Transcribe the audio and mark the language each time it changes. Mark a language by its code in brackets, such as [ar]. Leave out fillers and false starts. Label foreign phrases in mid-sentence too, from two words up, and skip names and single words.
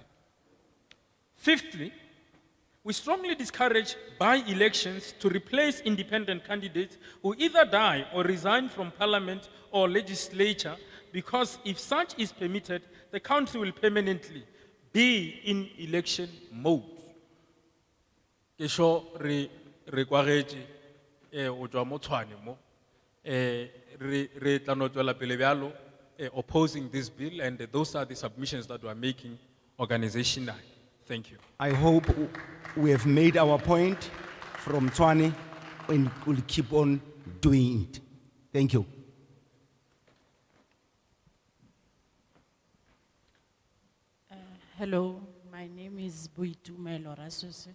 [en] Fifthly, we strongly discourage by-elections to replace independent candidates who either die or resign from Parliament or legislature, because if such is permitted, the country will permanently be in election mode. [nso] Kesho re kwagetše o tšwa mo Tshwane mo re tla no tšwela pele bjalo [en] opposing this bill, and those are the submissions that we are making organizationally. Thank you. I hope we have made our point from Tshwane and will keep on doing it. Thank you. Hello, my name is Boitumelo Rasose.